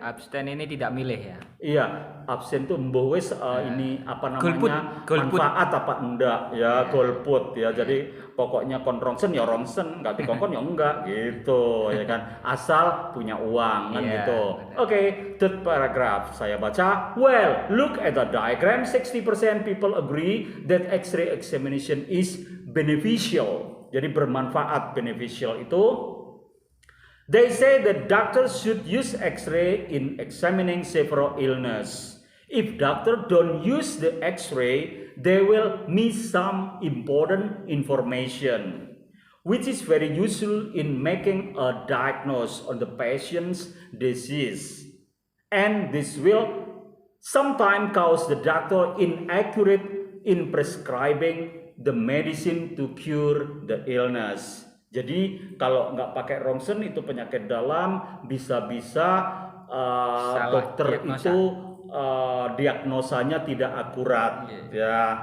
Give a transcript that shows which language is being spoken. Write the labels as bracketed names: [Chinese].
[Indonesian] Abstain ini tidak milih ya. Iya, abstain itu mbowes ini apa namanya? Golput. Manfaat apa enggak ya, golput ya. Jadi pokoknya kon rongsen ya rongsen, enggak dikongkon ya enggak gitu ya kan. Asal punya uang kan gitu. Oke, [English] third paragraph [Indonesian] saya baca. [English] Well, look at the diagram. 60% people agree that X-ray examination is beneficial. [Indonesian] Jadi bermanfaat, [English] beneficial itu. They say that doctors should use X-ray in examining several illness. If doctors don't use the X-ray, they will miss some important information, which is very useful in making a diagnosis on the patient's disease. And this will sometimes cause the doctor inaccurate in prescribing the medicine to cure the illness. [Indonesian] Jadi kalau nggak pakai rongsen itu penyakit dalam, bisa-bisa dokter diagnosa. itu diagnosanya tidak akurat ya.